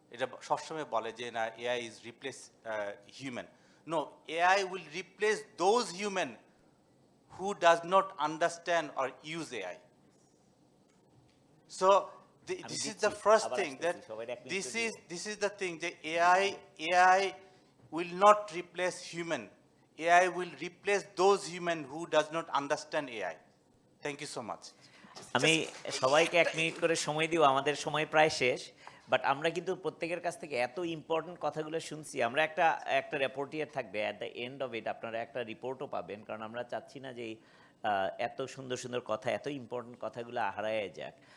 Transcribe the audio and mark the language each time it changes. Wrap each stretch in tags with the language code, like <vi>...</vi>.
<bn>এটা সবসময় বলে যে না,</bn> <en>AI is replace human. No, AI will replace those human who does not understand or use AI. So this is the first thing, that this is the thing, that AI will not replace human. AI will replace those human who does not understand AI. Thank you so much.</en> <bn>আমি সবাইকে 1 minute করে সময় দিব, আমাদের সময় প্রায় শেষ। But আমরা কিন্তু প্রত্যেকের কাছ থেকে এত ইম্পর্টেন্ট কথাগুলো শুনছি। আমরা একটা রিপোর্টিয়ার থাকবে</bn> <en>at the end of it,</en> <bn>আপনারা একটা রিপোর্টও পাবেন, কারণ আমরা চাচ্ছি না যে এত সুন্দর সুন্দর কথা, এত ইম্পর্টেন্ট কথাগুলো হারায় যাক।</bn>